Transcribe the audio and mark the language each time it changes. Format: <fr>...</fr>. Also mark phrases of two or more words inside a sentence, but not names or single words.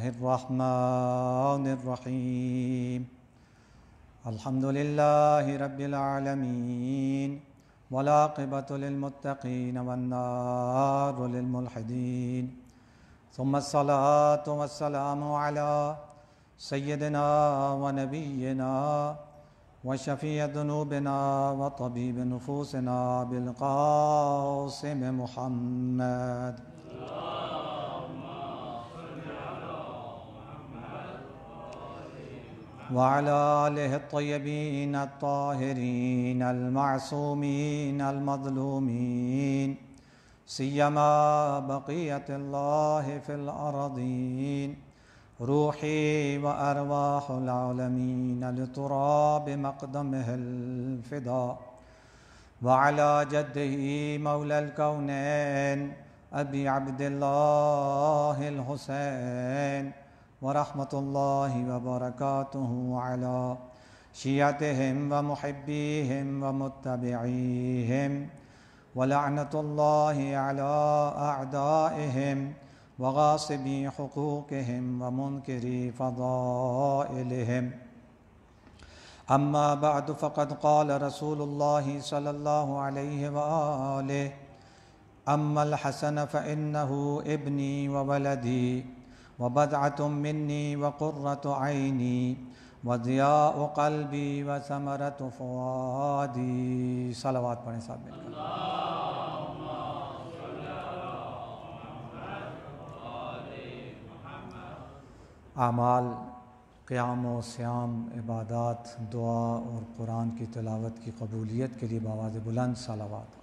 <ar>الرحمن الرحیم الحمد للہ رب العالمین والعاقبۃ للمتقین والنار للملحدین ثم الصلاة والسلام علی سیدنا ونبینا وشفیع ذنوبنا وطبیب نفوسنا بالقاسم محمد وعلى آلہ الطیبین الطاہرین المعصومین المظلومین سیما بقیت اللہ فی الارضین روحی و ارواح العالمین لتراب مقدمہ الفداء وعلى جدہ مولا الکونین ابی عبد اللہ الحسین ورحمۃ اللہ وبرکاتہ علی شیعتہم ومحبیہم ومتبعیہم ولعنۃ اللہ علی اعدائہم وغاصبی حقوقہم ومنکری فضائلہم اما بعد فقد قال رسول اللہ صلی اللہ علیہ وآلہ اما الحسن فإنه ابنی وولدی وبضعۃ منی وقرۃ عینی وضیاء قلبی وثمرۃ فؤادی۔</ar> <ur>صلوات پڑھیں صاحب مل کر۔ اعمال قیام و صیام، عبادات، دعا اور قرآن کی تلاوت کی قبولیت کے لیے بآواز بلند صلوات۔</ur>